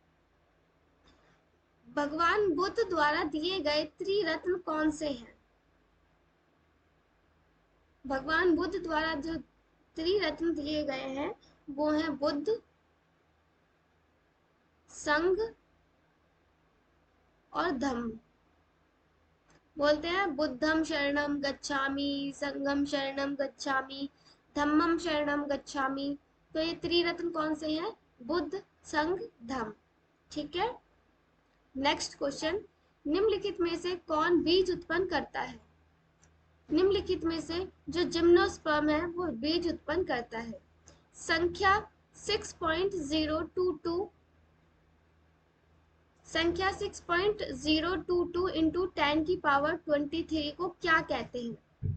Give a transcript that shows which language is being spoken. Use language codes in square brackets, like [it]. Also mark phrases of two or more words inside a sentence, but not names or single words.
[hi] भगवान बुद्ध द्वारा दिए गए त्रिरत्न कौन से हैं? भगवान बुद्ध द्वारा जो त्रिरत्न दिए गए हैं वो हैं बुद्ध, संघ और धम्म। बोलते हैं [pi] बुद्धम शरणम गच्छामि, संघम शरणम गच्छामि, धम्मम शरणम गच्छामि। [hi] तो ये त्रिरत्न कौन से हैं? बुद्ध, संघ, धम्म। ठीक है, [en] next question, [hi] निम्नलिखित में से कौन बीज उत्पन्न करता है? निम्नलिखित में से जो जिम्नोस्पर्म है वो बीज उत्पन्न करता है। संख्या 6.022, संख्या 6.022 इंटू 10 की पावर 23 को क्या कहते हैं?